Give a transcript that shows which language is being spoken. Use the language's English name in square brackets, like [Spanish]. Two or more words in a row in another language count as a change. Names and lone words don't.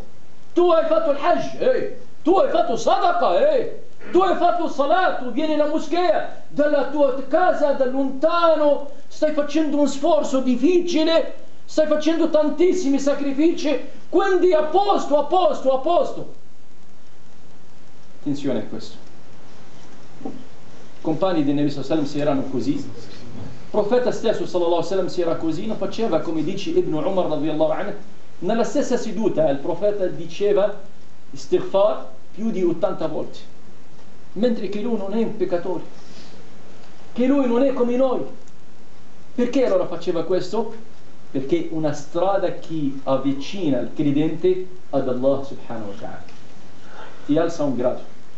[Italian] Tu hai fatto il Hajj, tu hai fatto sadaqa, tu hai fatto salat, tu vieni alla moschea, dalla tua casa, da lontano, stai facendo un sforzo difficile, stai facendo tantissimi sacrifici, quindi a posto, a posto, a posto. Attenzione a questo. Compagni di Nabi [Arabic] صلى الله عليه وسلم [Italian] si erano così. Il profeta stesso [Arabic] صلى الله عليه وسلم [Italian] si era così, non faceva come dice Ibn Umar [Arabic] رضي الله عنه. [Italian] Nella stessa seduta il profeta diceva istighfar più di 80 volte, mentre che lui non è un peccatore, che lui non è come noi. Perché allora faceva questo? Perché è una strada che avvicina il credente ad Allah [Arabic] سبحانه وتعالى, [Italian] ti alza un grado.